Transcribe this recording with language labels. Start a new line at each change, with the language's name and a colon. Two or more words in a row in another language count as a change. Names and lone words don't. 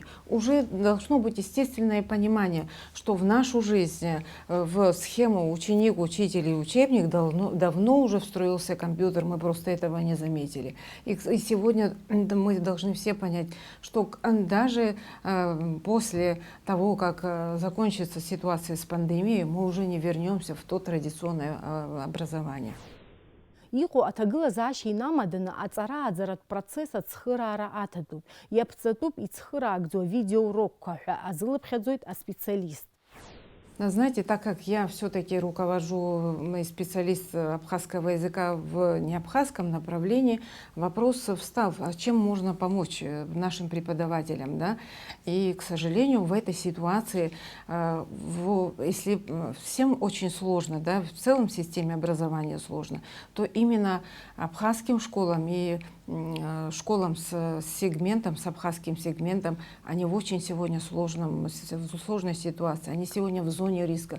Russian: Уже должно быть естественное понимание, что в нашу жизнь, в схему ученик, учитель и учебник давно уже встроился компьютер, мы просто этого не заметили. И сегодня мы должны все понять, что даже после того, как закончится ситуация с пандемией, мы уже не вернемся в то традиционное образование.
Abkhazian: Иҟоу аҭагылазаашьа инамаданы аҵара-ааӡаратә процесс ацхыраара аҭатәуп. Иаԥҵатәуп ицхыраагӡоу авидеоурокқәа ҳәа азылыԥхьаӡоит аспециалист.
Russian: Знаете, так как я все-таки руковожу, специалист абхазского языка в неабхазском направлении, вопрос встал, а чем можно помочь нашим преподавателям, да? И, к сожалению, в этой ситуации, если всем очень сложно, да, в целом системе образования сложно, то именно абхазским школам и школам с сегментом, с абхазским сегментом, они в очень сегодня сложной ситуации, они сегодня в зоне риска.